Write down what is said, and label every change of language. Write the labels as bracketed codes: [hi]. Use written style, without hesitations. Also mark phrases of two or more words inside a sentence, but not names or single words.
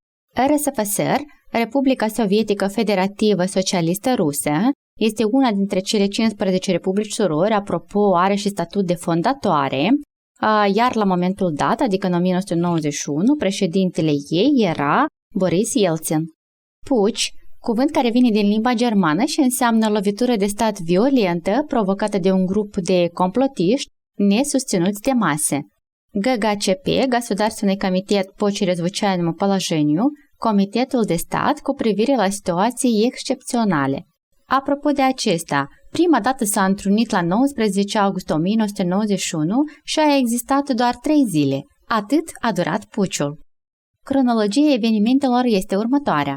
[ro] RSFSR, Republica Sovietică Federativă Socialistă Rusă, este una dintre cele 15 republici surori, apropo, are și statut de fondatoare, iar la momentul dat, adică în 1991, președintele ei era Boris Yeltsin. Puci, cuvânt care vine din limba germană și înseamnă lovitură de stat violentă provocată de un grup de complotiști неsusținuți de masă. [ru] ГГЧП, Государственный комитет по чрезвычайному положению, [ro] Comitetul de stat cu privire la situații excepționale. Apropo de acesta, prima dată s-a întrunit la 19 august 1991 și a existat doar 3 zile. Atât a durat puciul. Cronologia evenimentelor este următoarea.